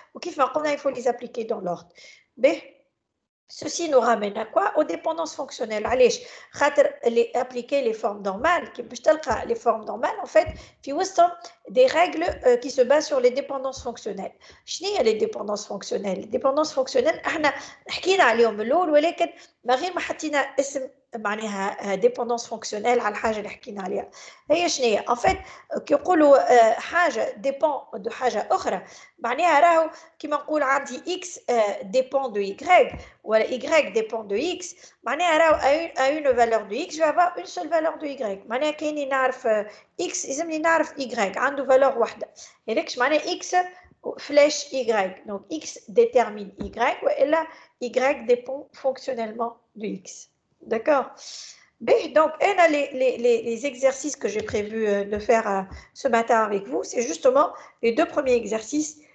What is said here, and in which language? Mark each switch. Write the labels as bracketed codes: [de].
[ar] وكيف ما قلنا, [fr] il faut les appliquer dans l'ordre. Ceci nous ramène à quoi? Aux dépendances fonctionnelles. Allez, appliquer les formes normales, les formes normales, en fait, des règles qui se basent sur les dépendances fonctionnelles. [ar] شنو هي [fr] les dépendances fonctionnelles? Les dépendances fonctionnelles, [ar] احنا حكينا عليهم الأول ولكن ما غير ما حطينا اسم معناها dépendance fonctionnelle على الحاجة اللي حكينا عليها. هي شنو هي؟ [fr] En fait, [ar] كي يقولوا حاجة [fr] dépend de [ar] حاجة أخرى معناها راهو كيما نقول عندي [fr] x dépend de y ou y dépend de x, à une valeur de x, je vais avoir une seule valeur de y. [ar] معناها كايني نعرف x يلزمني نعرف y عنده valeur واحدة. هذاك معناها [fr] x flèche y. Donc x détermine y [ar] وإلا [fr] y dépend fonctionnellement de x. D'accord? Donc, les exercices que j'ai prévu de faire ce matin avec vous, c'est justement les 2 premiers exercices.